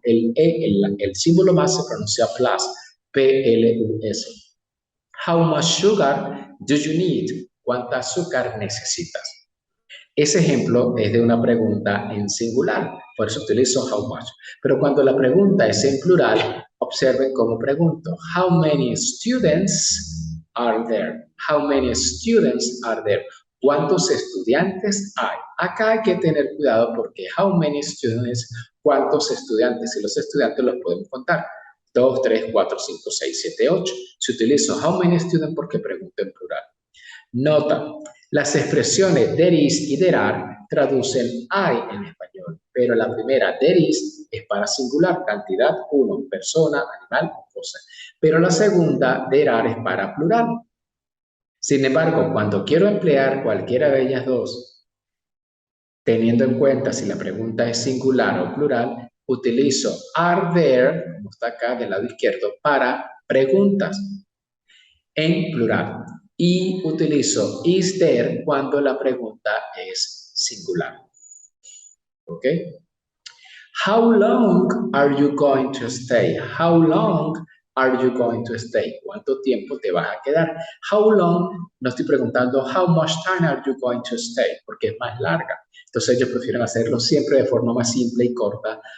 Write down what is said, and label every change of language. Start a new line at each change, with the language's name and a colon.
Spanish: El símbolo más se pronuncia plus, P-L-U-S.
English: How much sugar do you need?
Spanish: ¿Cuánta azúcar necesitas? Ese ejemplo es de una pregunta en singular, por eso utilizo
English: how much.
Spanish: Pero cuando la pregunta es en plural, observen cómo pregunto.
English: How many students are there? How many students are there?
Spanish: ¿Cuántos estudiantes hay? Acá hay que tener cuidado porque
English: how many students,
Spanish: ¿cuántos estudiantes? Y los estudiantes los podemos contar. 2, 3, 4, 5, 6, 7, 8. Si utilizo
English: how many students
Spanish: porque pregunto en plural. Nota, las expresiones
English: there is
Spanish: y
English: there are
Spanish: traducen hay en español, pero la primera there is es para singular, cantidad, uno, persona, animal o cosa. Pero la segunda
English: there are
Spanish: es para plural. Sin embargo, cuando quiero emplear cualquiera de ellas dos, teniendo en cuenta si la pregunta es singular o plural, utilizo
English: are there,
Spanish: como está acá del lado izquierdo, para preguntas en plural. Y utilizo
English: is there
Spanish: cuando la pregunta es singular. ¿Ok?
English: How long are you going to stay? How long are you going to stay?
Spanish: ¿Cuánto tiempo te vas a quedar?
English: How long,
Spanish: no estoy preguntando
English: how much time are you going to stay,
Spanish: porque es más larga. Entonces ellos prefieren hacerlo siempre de forma más simple y corta.